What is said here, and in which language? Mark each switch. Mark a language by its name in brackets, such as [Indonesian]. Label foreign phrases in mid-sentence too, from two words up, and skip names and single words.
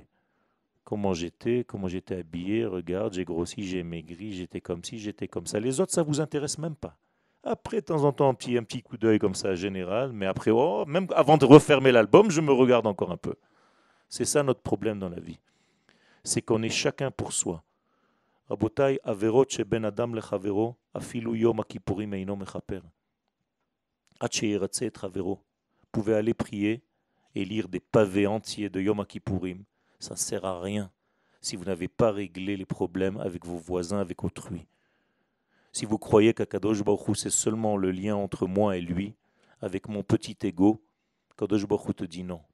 [French] Comment j'étais habillé, regarde, j'ai grossi, j'ai maigri, j'étais comme ci, j'étais comme ça. Les autres, ça ne vous intéresse même pas. Après, de temps en temps, un petit coup d'œil comme ça, général, mais après, oh, même avant de refermer l'album, je me regarde encore un peu. C'est ça notre problème dans la vie. C'est qu'on est chacun pour soi. [Hebrew] רבותי, עבירות בין אדם לחברו, אפילו יום הכיפורים אינו מכפר. עד שירצה את חברו. [French] Vous pouvez aller prier et lire des pavés entiers de Yom Kippourim. Ça ne sert à rien si vous n'avez pas réglé les problèmes avec vos voisins, avec autrui. Si vous croyez qu' [Hebrew] הקדוש ברוך הוא, [French] c'est seulement le lien entre moi et lui, avec mon petit ego, [Hebrew] קדוש ברוך הוא [French] te dit non.